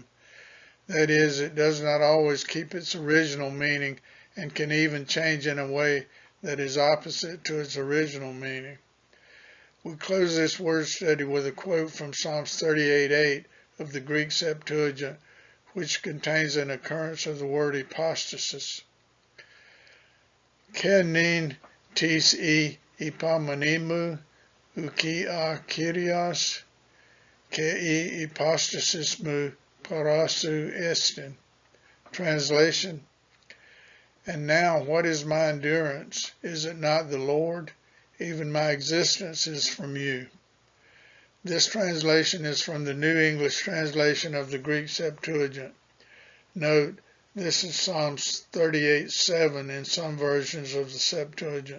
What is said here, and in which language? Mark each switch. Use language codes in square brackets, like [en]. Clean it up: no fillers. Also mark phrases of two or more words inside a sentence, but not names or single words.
[en] That is, it does not always keep its original meaning and can even change in a way that is opposite to its original meaning. We close this word study with a quote from Psalms 38:8 of the Greek Septuagint, which contains an occurrence of the word hypostasis. [el] καὶ νῦν τίς ὑπομονή μου οὐχὶ ὁ κύριος καὶ ὑπόστασίς μου παρὰ σοῦ ἐστιν. [en] Translation: And now what is my endurance? Is it not the Lord? Even my existence is from you. This translation is from the New English translation of the Greek Septuagint. Note, this is Psalms 38:7 in some versions of the Septuagint.